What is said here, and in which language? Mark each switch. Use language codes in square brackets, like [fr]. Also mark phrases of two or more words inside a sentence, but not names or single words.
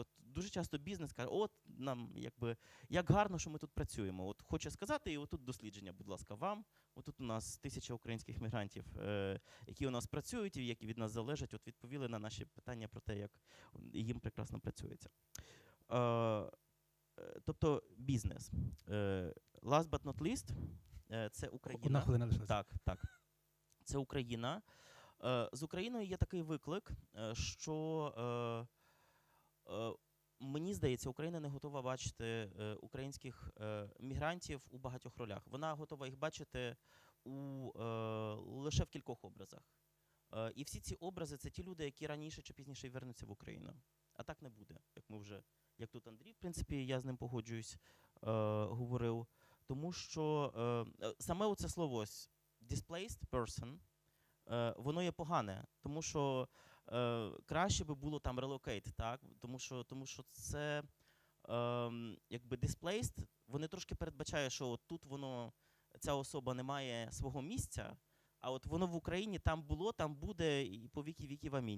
[uk] От дуже часто бізнес каже, от нам якби як гарно, що ми тут працюємо. От хоче сказати, і отут дослідження, будь ласка, вам. Отут у нас 1000 українських мігрантів, які у нас працюють і які від нас залежать, от відповіли на наші питання про те, як їм прекрасно працюється. Тобто бізнес. [en] Last but not least, [uk] це Україна. Одна хвилина лишилася. Так, так. Це Україна. З Україною є такий виклик, що мені здається, Україна не готова бачити українських мігрантів у багатьох ролях. Вона готова їх бачити лише в кількох образах. І всі ці образи – це ті люди, які раніше чи пізніше вернуться в Україну. А так не буде, як тут Андрій, в принципі, я з ним погоджуюсь, говорив. Тому що саме оце слово [en] «displaced person», [uk] воно є погане, тому що краще би було там «relocate», так? Тому що це, якби «displaced», вони трошки передбачають, що от тут ця особа не має свого місця, а от воно в Україні там було, там буде, і по віки віків амінь.